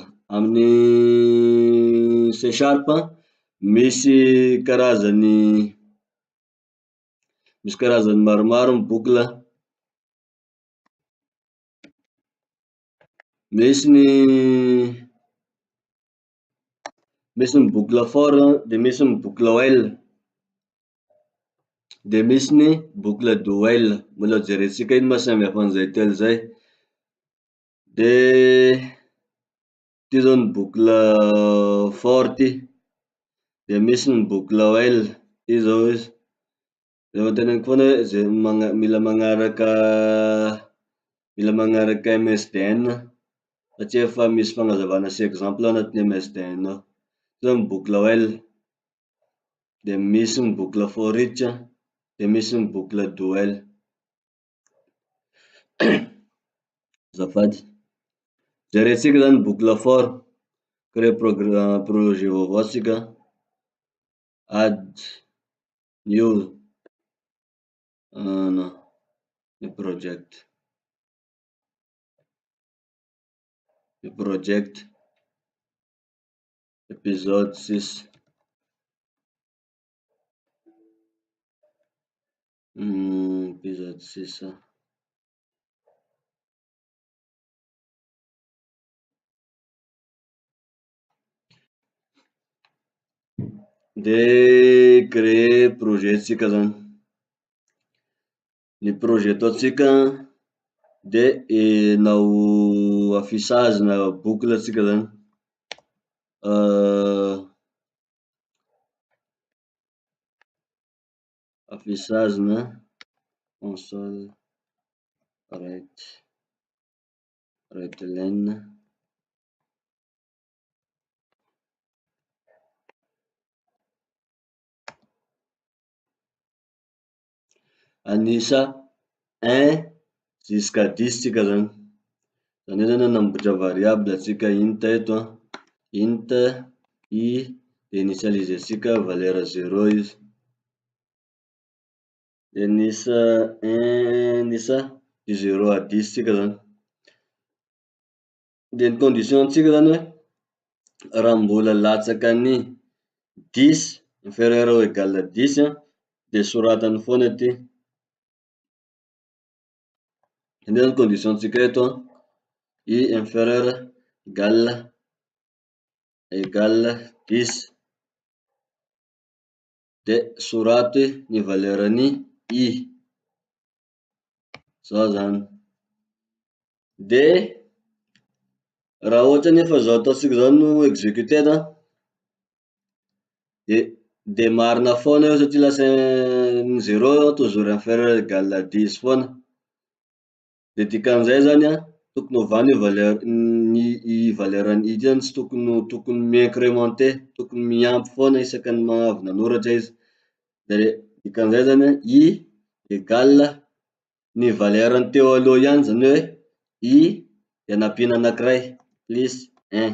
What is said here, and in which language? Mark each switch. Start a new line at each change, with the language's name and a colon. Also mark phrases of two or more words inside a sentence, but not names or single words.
Malagasy: Amin'ny C# misy karazany maromaro ny boucle. Misy ny boucle for de misy ny boucle while, de misy ny boucle
English: do while,
Malagasy: mbola jerentsika ino ma samy hafa an'izay telo zay. De ty zao ny boucle for ty, de misy ny boucle while, ty zao izy, zay vao teneniko foana hoe zay mila magnaraka MSDN satria efa misy fagnazavana sy exemple anatin'ny MSDN ao. Ty zao ny boucle while, de misy ny boucle
English: for each,
Malagasy: de misy ny boucle
English: do while.
Malagasy: Azafady, jerentsika zany boucle for,
French: créer projet
Malagasy: vaovao tsika,
English: add new new project
Malagasy: episode 6, episode 6 de
French: créer projet
Malagasy: tsika zany. Ny projet ataotsika de nao affichage na boucle tsika zany, affichage na
English: console write-line
Malagasy: anisa 1 jusqu'à 10 tsika zany. Zany hoe zany anamboatra variable tsika int eto, int i de initializentsika valeur 0 izy, de nisa 0 à 10 tsika zany. De ny condition tsika zany hoe raha mbola latsakany 10
French: inférieur ou égal à 10
Malagasy: de soratany foana ty. Zay zany condition tsika eto, i
French: inférieur égal
Malagasy: 10. de soraty ny valerany I. Zao zany. De raha ohatra nefa zao ataotsika zao no exécuter, de marina foana io satria lasa zero
French: toujours inférieur égal à 10
Malagasy: foana. De dikan'izay zany tokony ovany i valerany I ty zany tsy tokony mi-incrémenter, tokony miampy foana isaky ny avy nanoratra izy. De dikan'izay zany I égal ny valerany teo aloha ihany, zany hoe I de anapina anakiray plus 1.